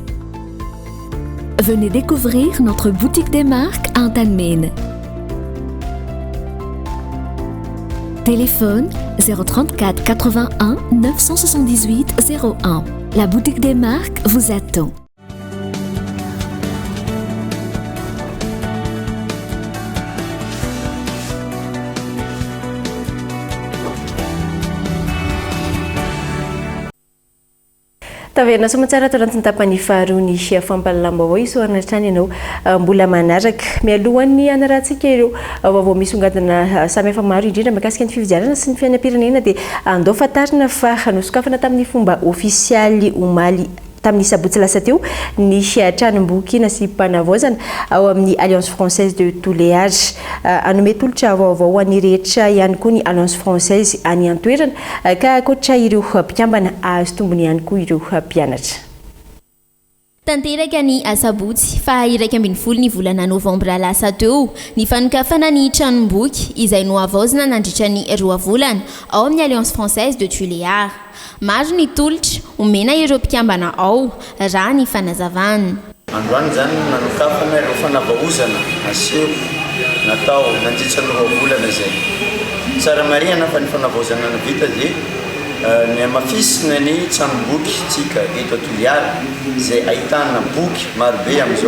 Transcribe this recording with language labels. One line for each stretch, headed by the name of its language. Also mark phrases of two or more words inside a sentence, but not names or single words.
French: Venez découvrir notre boutique des marques à Antalmine. Téléphone 034 81 978 01. La boutique des marques vous attend.
Malagasy: Taverna somatsara toranty ny tapany faharoa ny fampahalam-baovao isoarana hatrany ianao mbola manaraka mialohan'ny anarahantsika ireo vaovao misongadina samihafa maro indrindra mahakasika ny fifidianana sy ny fiainam-pirenena dia andao fantarina fa nosokafana tamin'ny fomba ofisialy omaly tamin'ny sabotsy lasa teo ny tranom-boky na sy mpanavaozana ao amin'ny Alliance Française de tous les âges anome tolotra vaovao any rehetra ihany koa ny Alliance Française any an-toerana ka ankoatra ireo mpikambana azo tombony ihany koa ireo mpianatra. Tanteraka ny asabotsy fa 1 ny volana novambra lasa teo ny fanokafana ny tranom-boky izay nohavaozana nandritra ny 2 volana ao amin'ny Alliance Française de tous les âges. Maro ny tolotra omena ireo mpikambana ao raha ny fanazavana. Androany zany nanokafana ireo fanavaozana aseho natao nandritra ny 2 volana zay. Tsara marihana fa ny fanavaozana na vita dia ny amafisina ny tranom-boky tsika eto Toliara zay ahitana boky marobe amin'izao.